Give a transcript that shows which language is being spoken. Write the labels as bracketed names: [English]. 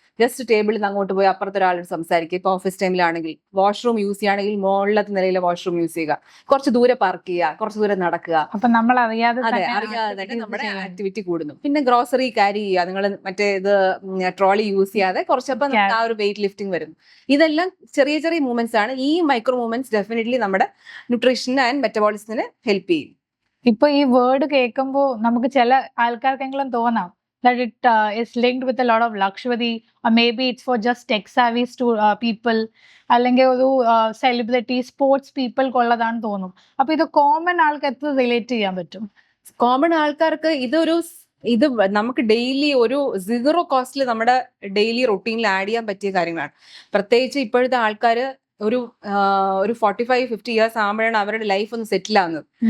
[Malayalam] Just ടേബിളിൽ നിന്ന് അങ്ങോട്ട് പോയി അപ്പുറത്തെ ഒരാളോട് സംസാരിക്കുക. ഇപ്പൊ ഓഫീസ് ടൈമിലാണെങ്കിൽ വാഷ്റൂം യൂസ് ചെയ്യുകയാണെങ്കിൽ മുകളിലത്തെ നിലയിലെ വാഷ്റൂം യൂസ് ചെയ്യുക, കുറച്ച് ദൂരെ പാർക്ക് ചെയ്യുക, കുറച്ച് ദൂരെ നടക്കുക. അപ്പൊ നമ്മൾ അറിയാതെ അതെ, അറിയാതെ തന്നെ നമ്മുടെ ആക്ടിവിറ്റി കൂടുന്നു. പിന്നെ ഗ്രോസറി ക്യാരി ചെയ്യുക, നിങ്ങൾ മറ്റേ ഇത് ട്രോളി യൂസ് ചെയ്യാതെ കുറച്ചപ്പോൾ നമുക്ക് ആ ഒരു വെയിറ്റ് ലിഫ്റ്റിംഗ് വരുന്നു. ഇതെല്ലാം ചെറിയ ചെറിയ മൂവ്മെന്റ്സ് ആണ്. ഈ മൈക്രോ മൂവ്മെന്റ്സ് ഡെഫിനറ്റ്ലി നമ്മുടെ ന്യൂട്രീഷൻ ആൻഡ് മെറ്റബോളിസത്തിന് ഹെൽപ്പ് ചെയ്യും. ഇപ്പൊ ഈ വേർഡ് കേൾക്കുമ്പോൾ നമുക്ക് ചില ആൾക്കാർക്കെങ്കിലും തോന്നാം [English] that it is linked with a lot of luxury, or maybe it's for just tech savvy people, [Malayalam] അല്ലെങ്കിൽ ഒരു സെലിബ്രിറ്റി സ്പോർട്സ് പീപ്പിൾ കൊള്ളതാണെന്ന് തോന്നും. അപ്പൊ ഇത് കോമൺ ആൾക്ക് എത്ര റിലേറ്റ് ചെയ്യാൻ പറ്റും? കോമൺ ആൾക്കാർക്ക് ഇത് നമുക്ക് ഡെയിലി ഒരു 0 കോസ്റ്റിൽ നമ്മുടെ ഡെയിലി റൊട്ടീനിൽ ആഡ് ചെയ്യാൻ പറ്റിയ കാര്യങ്ങളാണ്. പ്രത്യേകിച്ച് ഇപ്പോഴത്തെ ആൾക്കാർ ഒരു 45-50 ഇയേഴ്സ് ആകുമ്പോഴാണ് അവരുടെ ലൈഫ് ഒന്ന് സെറ്റിൽ ആവുന്നത്.